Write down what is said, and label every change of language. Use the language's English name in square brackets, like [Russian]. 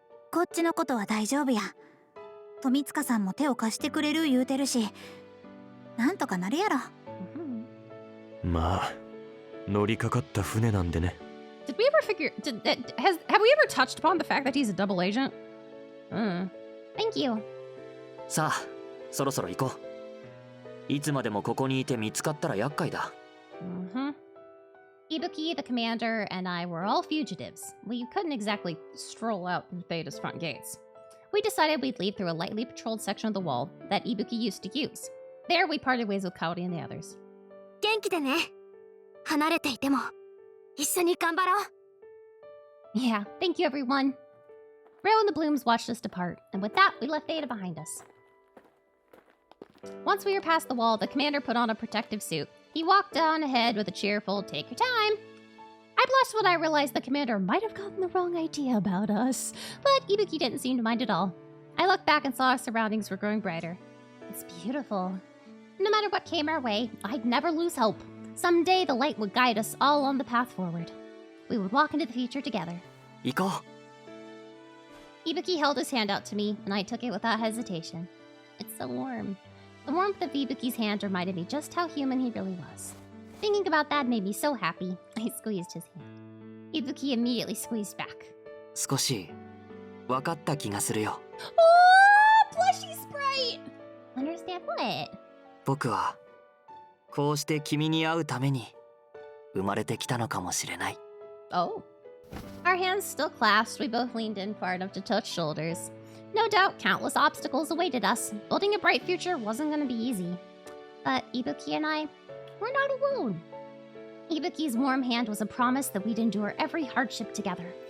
[Japanese] こっちのことは大丈夫や。富塚さんも手を貸してくれる言うてるし、なんとかなるやろ。まあ、乗りかかった船なんでね。 [English] Did we ever have we ever touched upon the fact that he's a double agent? Thank you. [Japanese] さあ、そろそろ行こう。いつまでもここにいて見つかったら厄介だ。 [English] Ibuki, the commander, and I were all fugitives. We couldn't exactly stroll out Theta's front gates. We decided we'd leave through a lightly patrolled section of the wall that Ibuki used to use. There, we parted ways with Kaori and the others. [Japanese] 元気でね。離れていても一緒に頑張ろう。 [English] Yeah, thank you, everyone. Rio and the Blooms watched us depart, and with that, we left Theta behind us. Once we were past the wall, the commander put on a protective suit. He walked on ahead with a cheerful, "Take your time." I blushed when I realized the commander might have gotten the wrong idea about us, but Ibuki didn't seem to mind at all. I looked back and saw our surroundings were growing brighter. It's beautiful. No matter what came our way, I'd never lose hope. Someday the light would guide us all on the path forward. We would walk into the future together. [Japanese] 行こう。 [English] Ibuki held his hand out to me, and I took it without hesitation. It's so warm. The warmth of Ibuki's hand reminded me just how human he really was. Thinking about that made me so happy. I squeezed his hand. Ibuki immediately squeezed back. [Japanese] 少し分かった気がするよ。 [English] Oh, plushy sprite! Understand what? [Japanese] 僕はこうして君に会うために生まれてきたのかもしれない。 Oh. [English] Our hands still clasped, we both leaned in far enough to touch shoulders. No doubt, countless obstacles awaited us. Building a bright future wasn't going to be easy. But Ibuki and I, we're not alone. Ibuki's warm hand was a promise that we'd endure every hardship together.